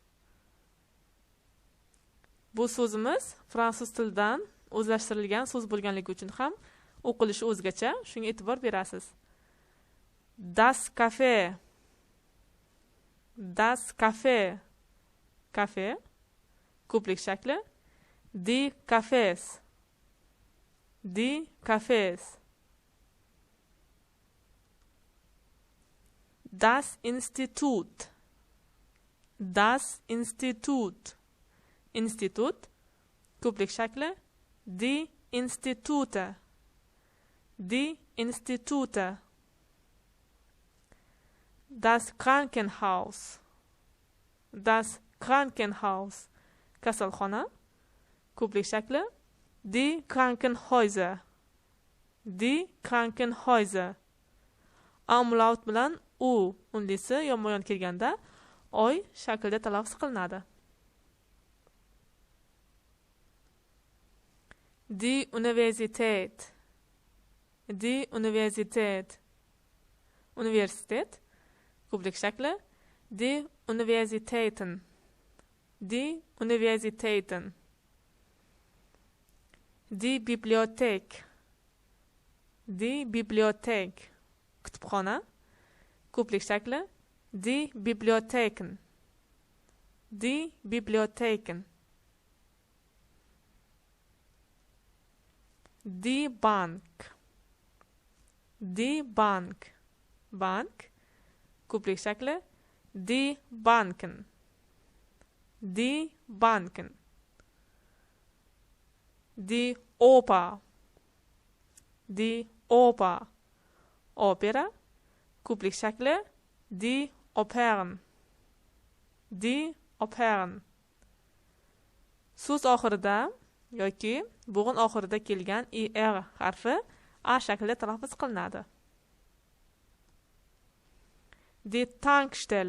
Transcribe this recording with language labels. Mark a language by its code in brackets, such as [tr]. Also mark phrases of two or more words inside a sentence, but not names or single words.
[uz] Bu so'zimiz fransuz tilidan o'zlashtirilgan so'z bo'lganligi uchun ham o'qilishi o'zgacha, shunga e'tibor berasiz. [de] Das Café. Das Café. [uz] Kafe. Ko'plik shakli. [de] Die Cafés. Die Cafés. Das Institut. Das Institut. [uz] Institut. Ko'plik shakli. [de] Die Institute. Die Institute. Das Krankenhaus. Das Krankenhaus. [uz] Kasalxona. Ko'plik shakli. [de] Die Krankenhäuser. Die Krankenhäuser. [uz] Umlaut bilan u unlisi yonma-yon kelganda oy shaklda talaffuz qilinadi. [de] Die Universität. Die Universität. [uz] Universitet. Ko'plik shakli. [de] Die Universitäten. Die Universitäten. Die Bibliothek. Die Bibliothek. [uz] Kutubxona. Ko'plik shakli. [de] Die Bibliotheken. Die Bibliotheken. Die Bank. Die Bank. Bank. [uz] Ko'plik shakli. [de] Die Banken. Die Banken. Die Oper. Die Oper. Opera. [uz] Ko'plik shakli. [de] Die Opern. Die Opern. [uz] So'z oxirida yoki bo'g'in oxirida kelgan er harfi a shaklida talaffuz qilinadi. [de] Die Tankstelle.